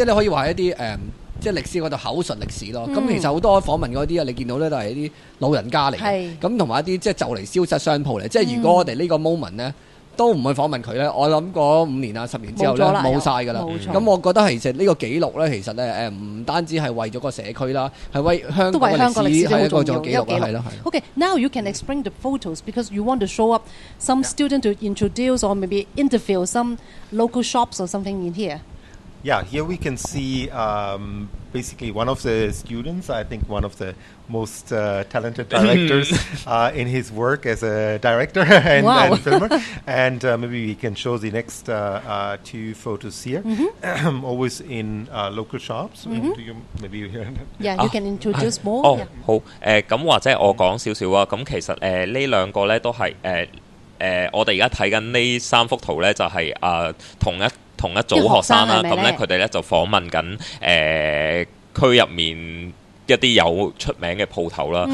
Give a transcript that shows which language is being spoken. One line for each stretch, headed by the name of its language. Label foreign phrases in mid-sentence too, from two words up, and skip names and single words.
Cantonese: 即係你可以話一啲即係歷史嗰度口述歷史咯。咁其實好多訪問嗰啲啊，你見到咧都係一啲老人家嚟嘅，咁同埋一啲即係就嚟消失商鋪嚟。即係如果我哋呢個 moment 咧都唔去訪問佢咧，我諗嗰5年啊10年之後咧冇晒㗎啦。咁我覺得其實呢個記錄咧，其實咧唔單止係為咗個社區啦，係為香港嘅歷史係一個做記錄啦，係咯。
English: Okay, now you can explain the photos because you want to show up some student to introduce or maybe interview some local shops or something in here. Yeah, here we can see basically one of the students, I think one of the most talented directors in his work as a director and filmer. And maybe we can show the next 2 photos here, always in local shops. Do you, maybe you hear that? Yeah, you can introduce more.
Cantonese: 好咁或者我講少少啊。咁其實呢兩個咧都係我哋而家睇緊呢3幅圖咧，就係同一組學生啦，咁咧佢哋咧就訪問緊區入面一啲有出名嘅鋪頭啦。